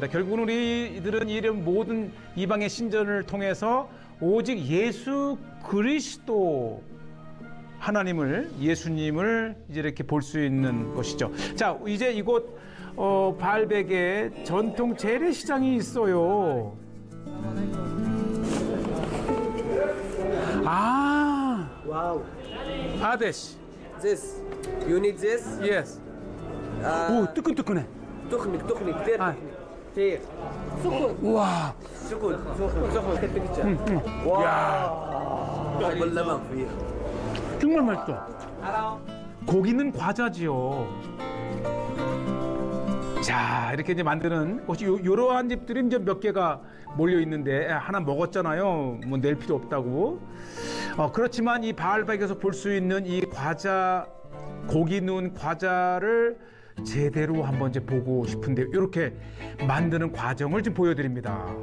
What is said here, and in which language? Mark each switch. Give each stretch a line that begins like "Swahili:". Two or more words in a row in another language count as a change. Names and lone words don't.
Korean: 결국은 우리들은 이런 모든 이방의 신전을 통해서 오직 예수 그리스도 하나님을, 예수님을 이제 이렇게 볼 수 있는 것이죠. 자, 이제 이곳 바알백에 전통 재래시장이 있어요. 아,
English: Wow.
Korean: 아데시.
English: This. You need this? Yes.
Korean: 오, 뜨끈뜨끈해.
Arabic: تخنق كثير آه. كثير
Korean: 우와.
Arabic: سخن سخن كثير واو باللبن فيه
Korean: 정말 맛있어. 고기는 과자지요. 자, 이렇게 이제 만드는 곳이 요러한 집들이 이제 몇 개가 몰려 있는데, 하나 먹었잖아요. 뭐 낼 필요 없다고. 그렇지만 이 바알백에서 볼 수 있는 이 과자, 고기 누운 과자를 제대로 한번 이제 보고 싶은데, 이렇게 만드는 과정을 좀 보여드립니다.